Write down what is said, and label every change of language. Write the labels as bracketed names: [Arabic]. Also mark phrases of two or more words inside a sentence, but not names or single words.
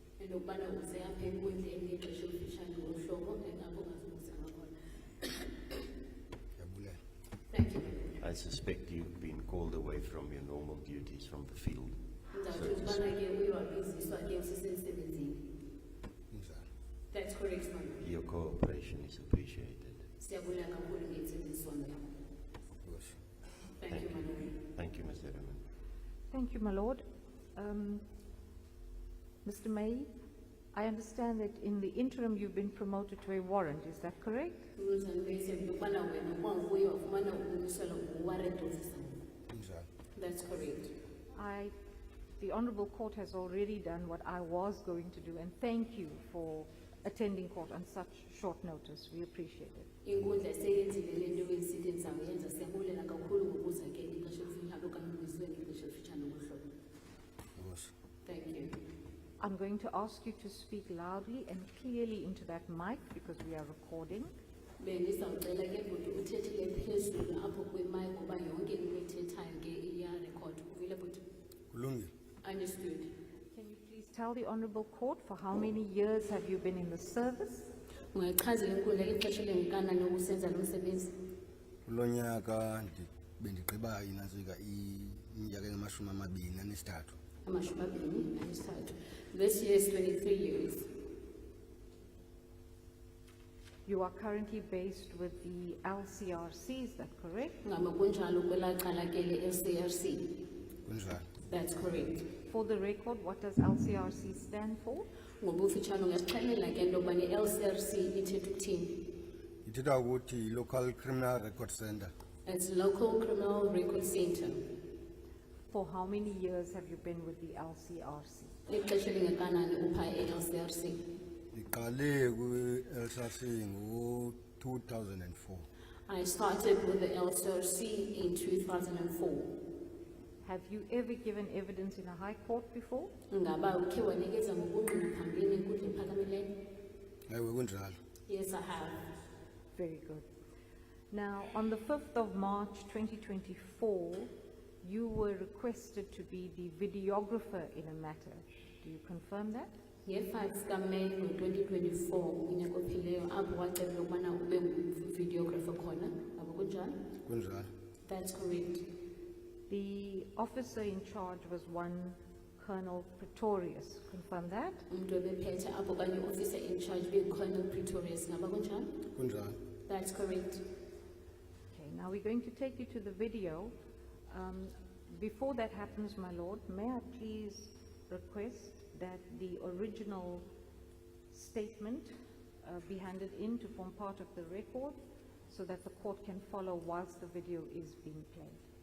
[Xhosa] Yabulela. [English] Thank you. I suspect you've been called away from your normal duties from the field. [Xhosa] Injalo. [English] That's correct, ma'am. Your cooperation is appreciated. [Xhosa] Siyabulela kakhulu ngethenjiswano yakho. [English] Yes. Thank you, my Lord. Thank you, Mr. Edmund. Thank you, my lord. Mr. May, I understand that in the interim you've been promoted to a warrant, is that correct? Rules and regs [Xhosa] yokubana wena kwanguye wafumana ukumiselwa ngu-warrant officer. Injalo. [English] That's correct. The Honorable Court has already done what I was going to do, and thank you for attending court on such short notice. We appreciate it. [Xhosa] Inkundla seyenzile le nto beyisithi ndizawuyenza, siyabulela kakhulu ngokuza ke ixesha elifitshane okanye ubizwe ngexesha elifitshane ngohlobo. [English] Yes. Thank you. I'm going to ask you to speak loudly and clearly into that mic because we are recording. [Xhosa] Bendizawucela ke bhuti uthethele phezulu apho kwimike kuba yonke into ethethayo ke iyarekhod. Uvile bhuti? Kulungile. [English] Understood. Can you please tell the Honorable Court for how many years have you been in the service? [Xhosa] Ungachazela inkundla ke ixesha elingakanani ukusenza lo msebenzi? Kulo nyaka bendigqiba inantsika iminyaka engamashumi amabini anesithathu. Amashumi amabini anesithathu. [English] This year is 23 years. You are currently based with the LCRC, is that correct? [Xhosa] Ngama kunjalo kwelaa cala ke le-LCRC. Kunjalo. [English] That's correct. For the record, what does LCRC stand for? [Xhosa] Ngobufitshane ungasixelela ke into yobana i-LCRC ithetha ukuthini? Ithetha ukuthi Local Criminal Record Center. [English] It's Local Criminal Record Center. For how many years have you been with the LCRC? [Xhosa] Ixesha elingakanani upha e-LCRC? Iqale ku-LCRC ngo-2004. [English] I started with the LCRC in 2004. Have you ever given evidence in a high court before? [Xhosa] Ngaba ukhe wanikeza ngobungqina phambili enkundla ephakamileyo? Ewe kunjalo. [English] Yes, I have. Very good. Now, on the 5th of March 2024, you were requested to be the videographer in a matter. Do you confirm that? [Xhosa] Nge-5 kaMeyi ngo-2024 unyaka ophileyo apho wacelwa ukubana ube videographer khona. Abo kunjalo? Kunjalo. [English] That's correct. The officer in charge was one Colonel Pretorius. Confirm that? [Xhosa] Umuntu ebephethe apho kanye [English] officer in charge [Xhosa] be-Colonel Pretorius. Ngaba kunjalo? Kunjalo. [English] That's correct. Okay, now we're going to take you to the video. Before that happens, my lord, may I please request that the original statement be handed in to form part of the record so that the court can follow whilst the video is being played.